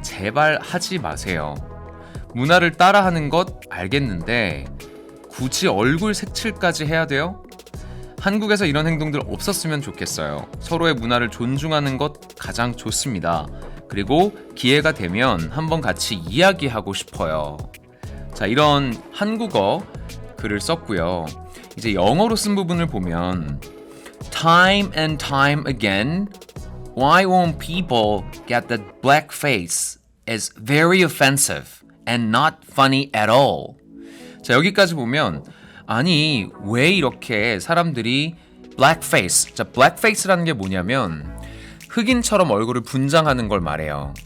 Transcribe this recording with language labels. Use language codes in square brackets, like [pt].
[ko] 제발 하지 마세요. 문화를 따라하는 것 알겠는데 굳이 얼굴 색칠까지 해야 돼요? 한국에서 이런 행동들 없었으면 좋겠어요. 서로의 문화를 존중하는 것 가장 좋습니다. 그리고 기회가 되면 한번 같이 이야기하고 싶어요. 자, 이런 한국어 글을 썼고요. 이제 영어로 쓴 부분을 보면 [en] Time and time again, why won't people get that blackface is very offensive and not funny at all. [ko] 자, 여기까지 보면 아니 왜 이렇게 사람들이 blackface, 자, blackface라는 게 뭐냐면 흑인처럼 얼굴을 분장하는 걸 말해요.